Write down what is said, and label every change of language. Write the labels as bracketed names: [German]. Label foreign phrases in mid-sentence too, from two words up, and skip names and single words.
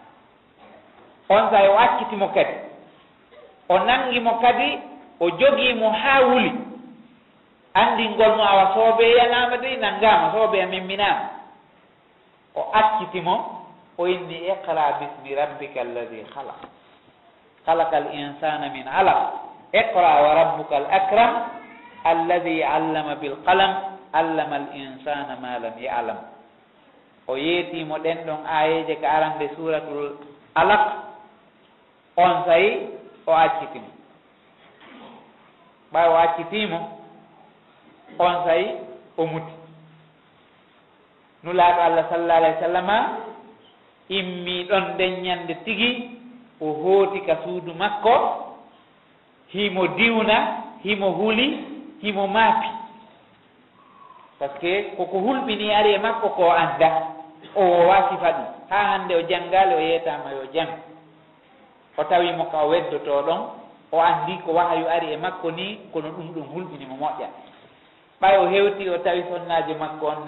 [Fula] on say o accitimo kadi o nangimo kadi o jogimo ha wuli andingol mo awa soobeyanama de nangama soobeya mimminama o accitimo o inni [Arabic] اقرأ باسم ربك الذي خلق الإنسان من علق اقرأ وربك الأكرم الذي علم بالقلم علم الإنسان ما لم يعلم [Fula] o yeetimo ɗen ɗon ayeje ka arande suratul alaq on sayi o accitimo ɓay o accitimo on sayi o muti nulaaɗo Allah [Arabic] صلى الله عليه وسلم [Fula] immi ɗon nden ñande tigi o hooti ka suudu makko himo diwna himo huli himo maapi [French] par ce que [Fula] koko hulɓini ari e makko ko anda o wasifa ɗum ha hande o janggali o yeetama yo jang o tawimo ka o weddoto ɗon o andi ko wahayu ari e makko ni kono ɗum ɗum hulɓinimo moƴƴa ɓay o hewti o tawi sonnajo makko on